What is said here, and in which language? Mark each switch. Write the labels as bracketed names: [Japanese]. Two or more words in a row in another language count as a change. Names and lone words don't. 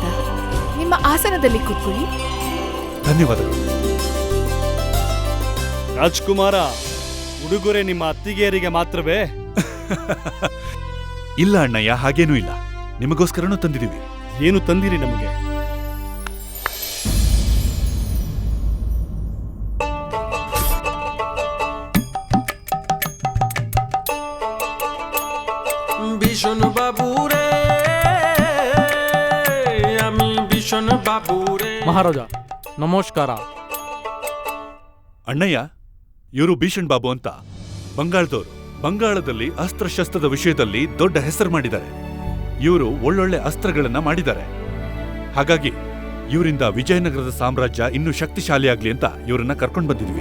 [Kannada] ನಿಮ್ಮ ಆಸನದಲ್ಲಿ ಕೂತ್ಕೊಳ್ಳಿ. ಧನ್ಯವಾದಗಳು. ರಾಜ್ಕುಮಾರ, ಉಡುಗೊರೆ ನಿಮ್ಮ ಅತ್ತಿಗೆಯರಿಗೆ ಮಾತ್ರವೇ? ಇಲ್ಲ ಅಣ್ಣಯ್ಯ, ಹಾಗೇನೂ ಇಲ್ಲ. ನಿಮಗೋಸ್ಕರನೂ ತಂದಿದ್ದೀವಿ. ಏನು ತಂದಿರಿ ನಮಗೆ? [Bangla] ভীষণ বাবুরে আমি ভীষণ বাবুরে [Kannada] ಮಹಾರಾಜ ನಮಸ್ಕಾರ. ಅಣ್ಣಯ್ಯ, ಇವರು ಭೀಷಣ್ ಬಾಬು ಅಂತ ಬಂಗಾಳದವರು. ಬಂಗಾಳದಲ್ಲಿ ಅಸ್ತ್ರಶಸ್ತ್ರದ ವಿಷಯದಲ್ಲಿ ದೊಡ್ಡ ಹೆಸರು ಮಾಡಿದ್ದಾರೆ. ಇವರು ಒಳ್ಳೊಳ್ಳೆ ಅಸ್ತ್ರಗಳನ್ನ ಮಾಡಿದ್ದಾರೆ. ಹಾಗಾಗಿ ಇವರಿಂದ ವಿಜಯನಗರದ ಸಾಮ್ರಾಜ್ಯ ಇನ್ನೂ ಶಕ್ತಿಶಾಲಿಯಾಗ್ಲಿ ಅಂತ ಇವರನ್ನ ಕರ್ಕೊಂಡು ಬಂದಿದ್ವಿ.